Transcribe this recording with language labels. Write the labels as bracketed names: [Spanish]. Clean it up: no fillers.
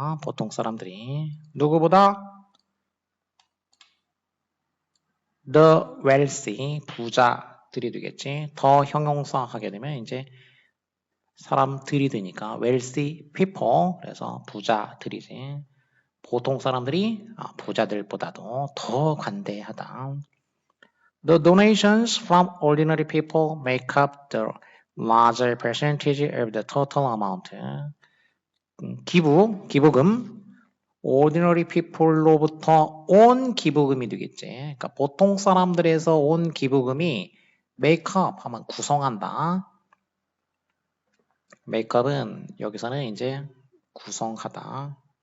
[Korean] 보통 사람들이 누구보다 [English] the wealthy [Korean] 부자들이 되겠지. 더 형용사 하게 되면 이제 사람들이 되니까 [English] wealthy people [Korean] 그래서 부자들이지. 보통 사람들이 부자들보다도 더 관대하다. [English] The donations from ordinary people make up the larger percentage of the total amount. [Korean] 기부금, [English] ordinary people [Korean] 로부터 온 기부금이 되겠지. 그러니까 보통 사람들에서 온 기부금이 [English] make up [Korean] 하면 구성한다. make up은 여기서는 이제 구성하다.